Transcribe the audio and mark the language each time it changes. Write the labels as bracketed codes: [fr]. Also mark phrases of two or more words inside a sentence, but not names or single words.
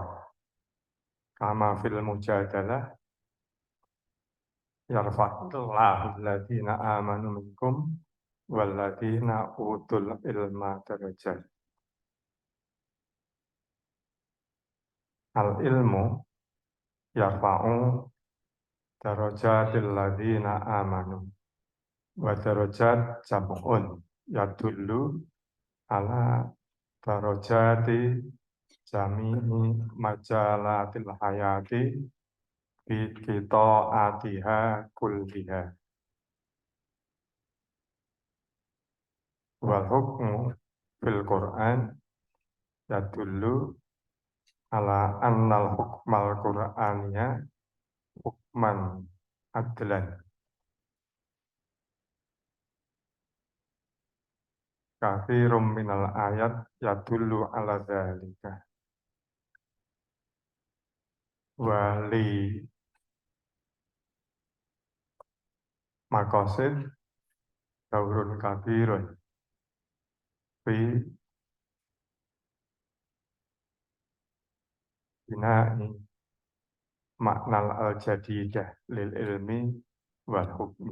[ar] كما في المجادلة يرفع الله الذين آمنوا منكم والذين أوتوا العلم درجات. العلم يرفع درجات الذين آمنوا ودرجات جمع يدل على درجات جميع مجالات الحياة بقطاعاتها كلها. والحكم في القرآن يدل على أن الحكم القرآني حكما عدلا. كثير من الآيات يدل على ذلك. وللمقاصد دور كبير في بناء المعنى الجديد للعلم والحكم.